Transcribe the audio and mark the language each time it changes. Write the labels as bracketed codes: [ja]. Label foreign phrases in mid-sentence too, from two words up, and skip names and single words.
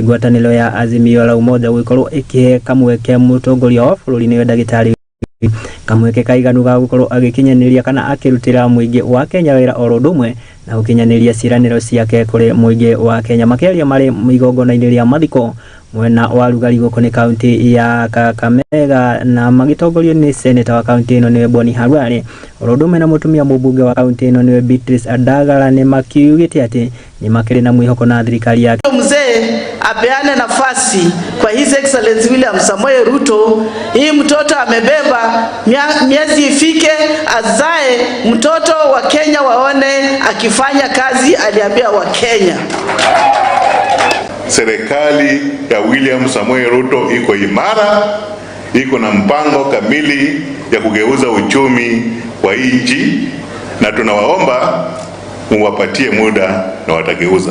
[ki] ngwatanĩro ya Azimio la Umoja gũkorwo ĩkĩhe kamweke mũtongoria wa bũrũri nĩwe Ndagĩtarĩ kamweke kaiganu ga gũkorwo agĩkinyanĩria kana akĩrutĩra mũingĩ wa Kenya wĩra oro ũndũ ũmwe na gũkinyanĩria ciĩranĩro ciake kũrĩ mũingĩ wa Kenya, makĩaria marĩ igongona-inĩ rĩa mathiko mwena wa Rugari gũkũ nĩ kaunti ya Kakamega, na magĩtongorio nĩ seneta wa kaunti ĩno nĩwe Boni Harware, oro ũndũ ũmwe na mũtumia mũmbunge wa kaunti ĩno nĩwe Beatrice Adagara, nĩ makiugĩte atĩ nĩ makĩrĩ na mwĩhoko na thirikari yake. [sw] Mzee apeane nafasi kwa [en] His Excellency [sw] William Samoei Ruto. Hii mtoto amebeba, miezi ifike azae mtoto wa Kenya waone akifanya kazi aliambia wa Kenya. Serikali ya William Samoei Ruto iko imara, iko na mpango kamili ya kugeuza uchumi wa nchi, na tunawaomba muwapatie muda na watageuza.